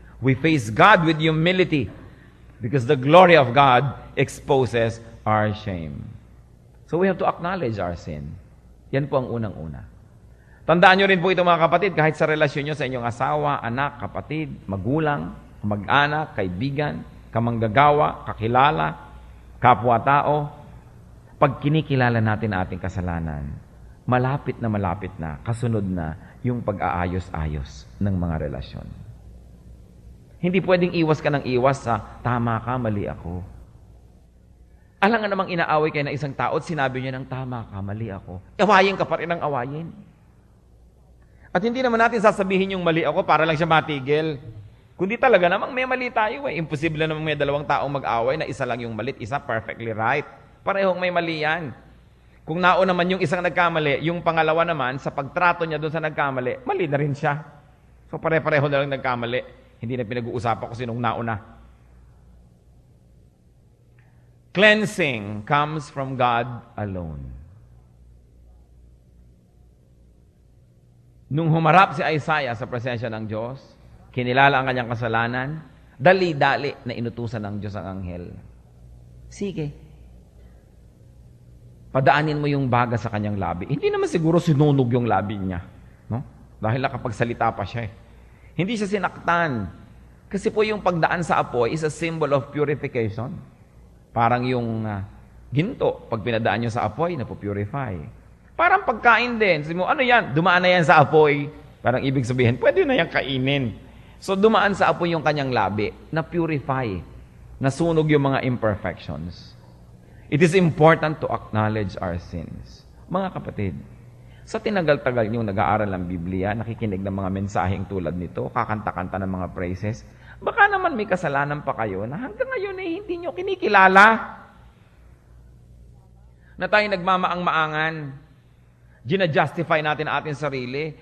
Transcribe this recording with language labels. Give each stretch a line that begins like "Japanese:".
English: We face God with humility because the glory of God exposes our shame. So we have to acknowledge our sin.
Filipino: Yan po ang unang-una. Tandaan nyo rin po ito mga kapatid, kahit sa relasyon nyo sa inyong asawa, anak, kapatid, magulang, mag-anak, kaibigan, kamanggagawa, kakilala, kapwa-tao, pag kinikilala natin ating kasalanan, malapit na, kasunod na yung pag-aayos-ayos ng mga relasyon. Hindi pwedeng iwas ka ng iwas sa, tama ka, mali ako. Alam nga namang inaaway kayo ng isang tao at sinabi niya ng, tama ka, mali ako. Awayin ka pa rin ng awayin. At hindi naman natin sasabihin yung mali ako para lang siya matigil. Kundi talaga namang may mali tayo eh. Imposible namang may dalawang taong mag-away na isa lang yung malit, isa
English: perfectly right.
Filipino: Parehong may mali yan. Kung nauna naman yung isang nagkamali, yung pangalawa naman, sa pagtrato niya doon sa nagkamali, mali na rin siya. So pare-pareho na lang nagkamali. Hindi na pinag-uusapan ko sinong nauna.
English: Cleansing comes from God alone.
Filipino: Nung humarap si Isaiah sa presensya ng Diyos, kinilala ang kanyang kasalanan, dali-dali na inutusan ng Diyos ang anghel. Sige, padaanin mo yung baga sa kanyang labi. Hindi naman siguro sinunog yung labi niya. No? Dahil nakapagsalita pa siya. Hindi siya sinaktan. Kasi po yung pagdaan sa apoy
English: is a symbol of purification.
Filipino: Parang yung ginto, pag pinadaan nyo sa apoy, napupurify. Parang pagkain din. Sabi mo, ano yan? Dumaan na yan sa apoy. Parang ibig sabihin, pwede na yan kainin. So dumaan sa apoy yung kanyang labi, na purify, nasunog yung mga imperfections.
English: It is important to acknowledge our sins.
Filipino: Mga kapatid, sa tinagal-tagal niyong nag-aaral ng Biblia, nakikinig ng mga mensaheng tulad nito, kakanta-kanta ng mga praises, baka naman may kasalanan pa kayo na hanggang ngayon eh hindi niyo kinikilala. Na tayo nagmamaang-maangan, gina-justify natin ating sarili.